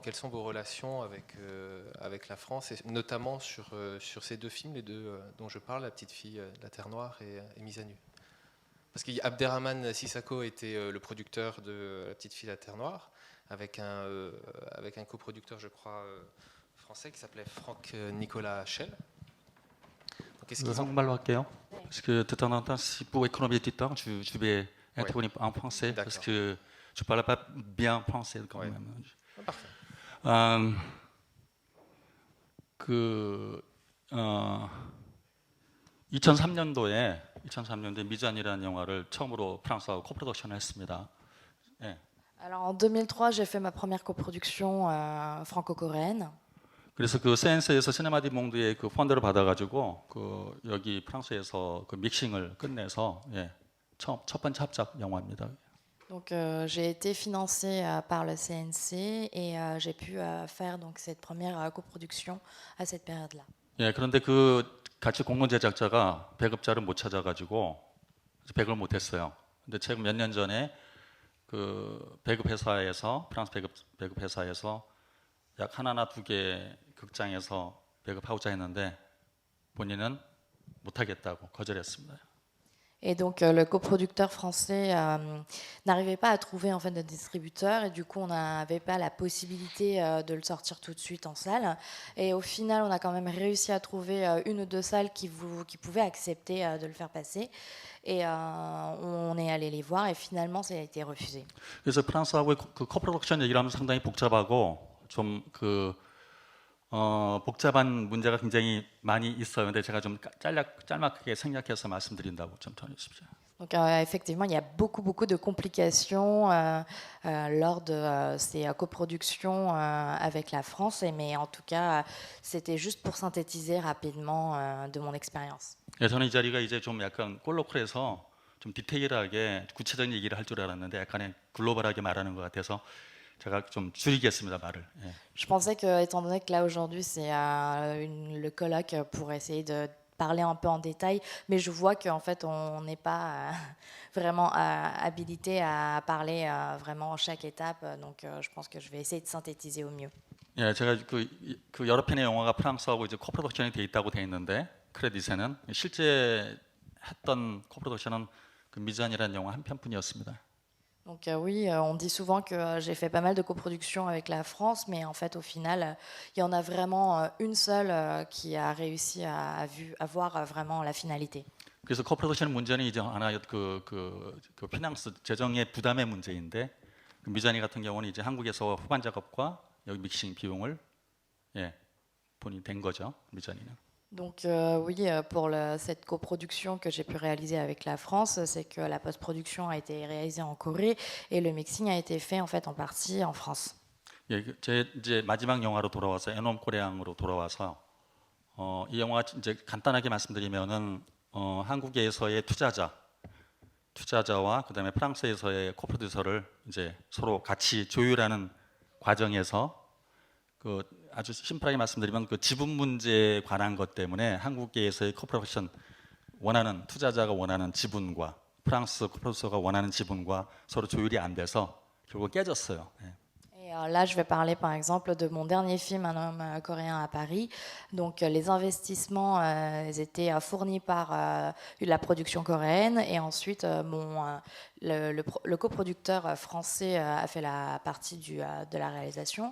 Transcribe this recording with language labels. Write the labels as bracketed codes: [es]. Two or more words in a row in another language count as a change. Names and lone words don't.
[fr] Quelles sont vos relations avec la France, et notamment sur ces 2 films, les 2 dont je parle, La Petite Fille de la Terre Noire et Mise à Nu? Parce qu'Abderrahmane Sissako était le producteur de La Petite Fille de la Terre Noire, avec un coproducteur, je crois, français qui s'appelait Franck Nicolas Schell. [ko] 한국말로 할게요. [fr] Parce que de temps en temps, si pour économiser du temps, je vais intervenir en français parce que je ne parle pas bien français quand même. Parfait. [ko] 그 2003년도에 미잔이라는 영화를 처음으로 프랑스하고 코프로덕션을 했습니다. 예. [fr] Alors en 2003, j'ai fait ma première coproduction franco-coréenne. [ko] 그래서 그 센스에서 시네마디 몽드의 그 펀드를 받아가지고 그 여기 프랑스에서 그 믹싱을 끝내서 첫 번째 합작 영화입니다. [fr] Donc j'ai été financée par le CNC et j'ai pu faire donc cette première coproduction à cette période-là. [ko] 예, 그런데 그 같이 공동 제작자가 배급자를 못 찾아가지고 배급을 못했어요. 근데 최근 몇 년 전에 그 배급회사에서 프랑스 배급회사에서 약 하나나 2개 극장에서 배급하고자 했는데 본인은 못하겠다고 거절했습니다. [fr] Et donc le coproducteur français n'arrivait pas à trouver en fait de distributeur et du coup on n'avait pas la possibilité de le sortir tout de suite en salle. Et au final on a quand même réussi à trouver 1 ou 2 salles qui pouvaient accepter de le faire passer. Et on est allé les voir et finalement ça a été refusé. [ko] 그래서 프랑스하고의 그 코프로덕션 얘기를 하면 상당히 복잡하고 좀 그 복잡한 문제가 굉장히 많이 있어요. 근데 제가 좀 짤막하게 생략해서 말씀드린다고 좀 전해주십시오. [fr] Donc effectivement, il y a beaucoup de complications lors de ces coproductions avec la France, mais en tout cas, c'était juste pour synthétiser rapidement de mon expérience. [ko] 예, 저는 이 자리가 이제 좀 약간 콜로컬해서 좀 디테일하게 구체적인 얘기를 할 줄 알았는데 약간의 글로벌하게 말하는 것 같아서 제가 좀 줄이겠습니다, 말을. 예. [fr] Je pensais que, étant donné que là aujourd'hui c'est le colloque pour essayer de parler un peu en détail, mais je vois qu'en fait on n'est pas vraiment habilité à parler vraiment chaque étape, donc je pense que je vais essayer de synthétiser au mieux. [ko] 예, 제가 그 여러 편의 영화가 프랑스하고 이제 코프로덕션이 돼 있다고 돼 있는데 크레딧에는 실제 했던 코프로덕션은 그 미잔이라는 영화 한 편뿐이었습니다. [fr] Donc oui, on dit souvent que j'ai fait pas mal de coproductions avec la France, mais en fait au final, il y en a vraiment une seule qui a réussi à voir vraiment la finalité. [ko] 그래서 코프로덕션 문제는 이제 하나 그 피낭스 재정의 부담의 문제인데 그 미자니 같은 경우는 이제 한국에서 후반 작업과 여기 믹싱 비용을 본인이 된 거죠, 미자니는. [fr] Donc oui, pour cette coproduction que j'ai pu réaliser avec la France, c'est que la post-production a été réalisée en Corée et le mixing a été fait en fait en partie en France. [ko] 예, 제 이제 마지막 영화로 돌아와서 에놈 코레앙으로 돌아와서 이 영화 이제 간단하게 말씀드리면은 한국에서의 투자자와 그다음에 프랑스에서의 코프로듀서를 이제 서로 같이 조율하는 과정에서 그 아주 심플하게 말씀드리면 그 지분 문제에 관한 것 때문에 한국에서의 코퍼레이션 원하는 투자자가 원하는 지분과 프랑스 코퍼레이서가 원하는 지분과 서로 조율이 안 돼서 결국 깨졌어요. 예. [fr] Là, je vais parler par exemple de mon dernier film, Un homme coréen à Paris. Donc, les investissements étaient fournis par la production coréenne et ensuite le coproducteur français a fait la partie de la réalisation.